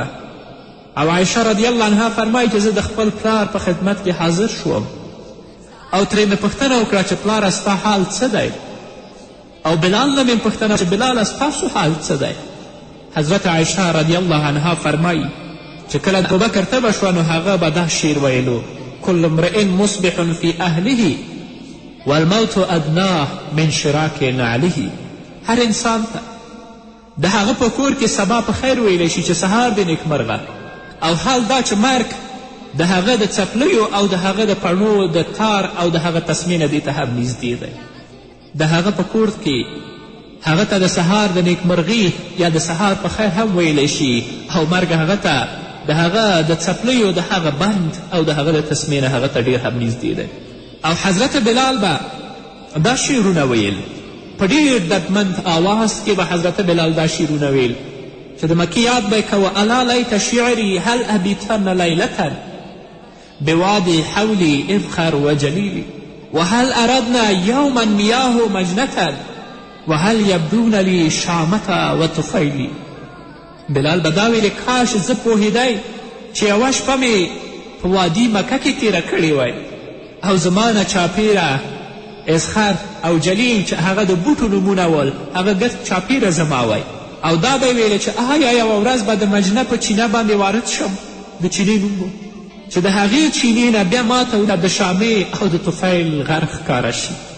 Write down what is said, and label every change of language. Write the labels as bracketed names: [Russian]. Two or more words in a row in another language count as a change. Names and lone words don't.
[Pashto] او عایشه [Arabic] رضی الله عنها [Pashto] فرمایي چې زه د خپل پلار په خدمت کې حاضر شوم او ترې مې پوښتنه وکړه چې پلاره ستا حال څه دی؟ او بلال نه مې پوښتنه چې بلاله ستاسو حال څه دی؟ حضرت عایشه [Arabic] رضی الله عنها [Pashto] فرمایي چې کله د ابوبکر تبه شوه نو هغه به دا شعر ویلو: [Arabic] کل امرئ مصبح فی اهله والموت ادناه من شراک نعله. [Pashto] هر انسان ته د هغه په کور کې سبا په خیر ویلی شي چې سهار د نیکمرغه، او حال دا چې مرګ د هغه د څپلیو او د هغه د پڼو د تار او د هغه تسمې نه دې ته هم نږدې دی. د هغه په کور کې هغه ته د سهار د نیکمرغي یا د سهار په خیر هم ویلی شي او مرګ هغه ته د هغه د څپلیو د هغه بند او د هغه د تسمې نه هغه ته ډېر هم نږدې دی. او حضرت بلال به دا شعرونه ویل په ډېر دردمند آواز کې به حضرت بلال دا شعرونه ویل چې د مکې یاد به یې کوه [Arabic] الا لیت شعري هل ابیتن لیلة بوادي حولي اذخر وجلیلی وهل اردنا یوما میاه مجنة وهل یبدون لی شامة و طفیلی. [Pashto] بلال به دا ویلې کاش زه پوهېدی چې یوه شپه مې په وادي مکه کې تیره کړې وای او زما نه چاپیره اذخر او جلیل چې هغه د بوټو نومونه ول هغه ګرد چاپیره زما وای او دا به یې ویلې چې آیا یوه ورځ به د مجنه په چینه باندې وارد شم د چینې نوم و چې د هغې چینې نه بیا ماته د شامې او د طفیل غر ښکاره شي.